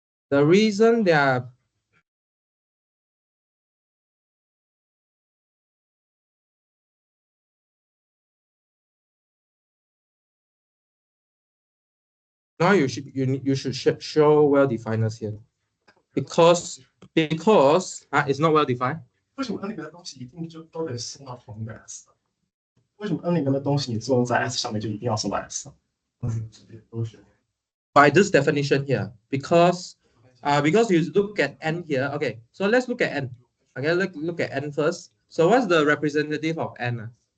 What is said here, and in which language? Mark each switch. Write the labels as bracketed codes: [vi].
[en] The reason they are now you should show well definers here because it's not well defined. [zh] 为什么 n 里面的东西一定就都得送到同一个 s？ 为什么 n 里面的东西你作用在 s 上面就一定要送到 s？ [en] By this definition here, because you look at n here. Okay, so let's look at n. Okay, look at n first. So what's the representative of n?